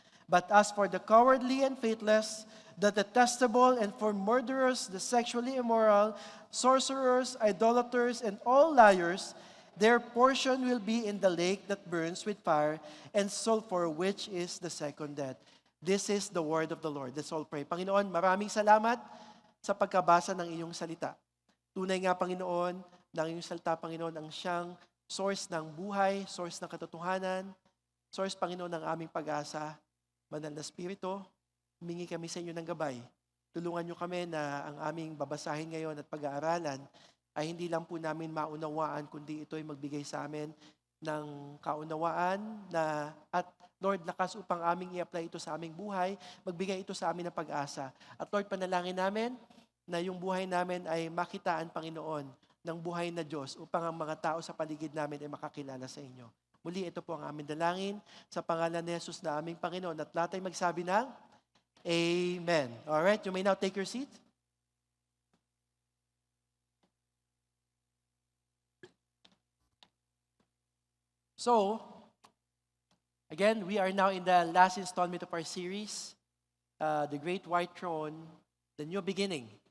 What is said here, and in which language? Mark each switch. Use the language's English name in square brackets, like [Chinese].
[English] But as for the cowardly and faithless, the detestable, and for murderers, the sexually immoral, sorcerers, idolaters, and all liars, their portion will be in the lake that burns with fire and sulfur, which is the second death. This is the word of the Lord. Let's all pray. [Filipino] Panginoon, maraming salamat sa pagkabasa ng iyong salita. Tunay nga, Panginoon, na ang iyong salita, Panginoon, ang siyang source ng buhay, source ng katotohanan, source, Panginoon, ng aming pag-asa. Banal na Espiritu, humingi kami sa inyo ng gabay. Tulungan niyo kami na ang aming babasahin ngayon at pag-aaralan ay hindi lang po namin maunawaan, kundi ito ay magbigay sa amin ng kaunawaan na, at Lord, lakas upang aming i-apply ito sa aming buhay, magbigay ito sa amin ng pag-asa. At Lord, panalangin namin na yung buhay namin ay makitaan, Panginoon, ng buhay na Diyos upang ang mga tao sa paligid namin ay makakilala sa inyo. Muli, ito po ang aming dalangin sa pangalan ni Jesus na aming Panginoon. At lahat ay magsabi ng Amen. [English] Alright, you may now take your seat. So, again, we are now in the last installment of our series, The Great White Throne, The New Beginning.